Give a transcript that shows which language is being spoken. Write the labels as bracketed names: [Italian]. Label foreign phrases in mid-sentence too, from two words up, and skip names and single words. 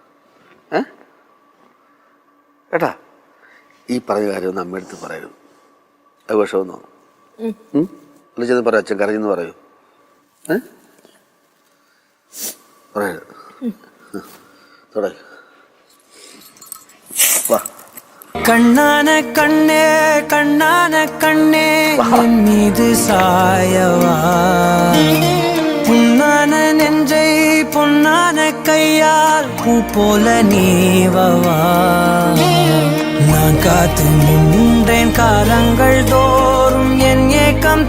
[Malayalam] കേട്ടാ, ഈ പറഞ്ഞ കാര്യമൊന്നും അമ്മയെടുത്ത് പറയരുത്. അത് വിഷമെന്ന് തോന്നും. വിളിച്ചെന്ന് പറയാം, അച്ഛൻ കരഞ്ഞെന്ന് പറയൂ. പറയരുത്. തുടങ്ങി വാ. [Tamil] கண்ணான கண்ணே கண்ணான கண்ணே என் மீது சாயவா, புண்ணான நெஞ்சை பொன்னான கையால் பூ போல நீவவா நான் காத்து நின்றேன் காலங்கள் தோறும் என் ஏக்கம்